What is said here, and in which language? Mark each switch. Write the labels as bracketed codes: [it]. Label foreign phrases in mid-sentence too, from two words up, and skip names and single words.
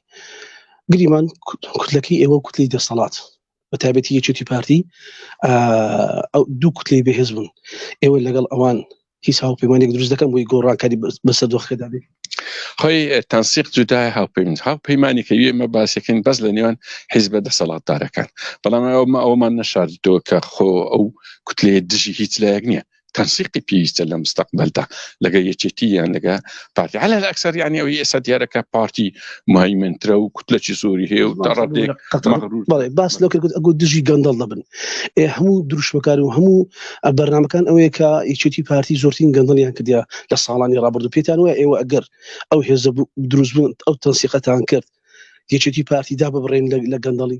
[ckb] گریمان کوتلەکەی ئێوە کوتلەی دەسەڵات بە تایبەتی یەکیتی پارتی ئەو دوو کوتلەی بەهێز بوون، ئێوە لەگەڵ ئەوان هیچ هاوپەیمانێک دروست دەکەن بۆی گۆڕانکاری بەسەر دۆخەکەدا بێت؟ خۆی تەنسیق جودای هاوپەیمانێکەوی ئێمە باسیەکەین بەس لە نێوان حیزبە دەسەڵاتدارەکان بەڵام ئەومان نەشاردەوە کە خۆ ئەو کوتلەیە دژی هیچ لایەک نییە تەنسیقی پێویستە لە مستەقبەلدا لەگە یەکێتی یان لەگە پارتی [ar] على الأكثر يعني [ckb] ئەوەی ئێستا دیارەکە پارتی مهیمنترە و کوتلەی زۆری هەیە و دەڕادێک بەڵێ باس لەو کرد ئەگۆ دژی گەندەڵ دەبن هەموو دروشمەکار و هەموو بەرنامەکان ئەوەیە کە یەکێتی پارتی زۆرترین گەندەڵیان کردیا لە ساڵانی ڕابردوو پێتان وایە ئێوە ئەگەر ئەو هێزە دروست بوون ئەو تەنسیقەتان کرد یەکێتی پارتیدا ببڕێن لە گەندەڵی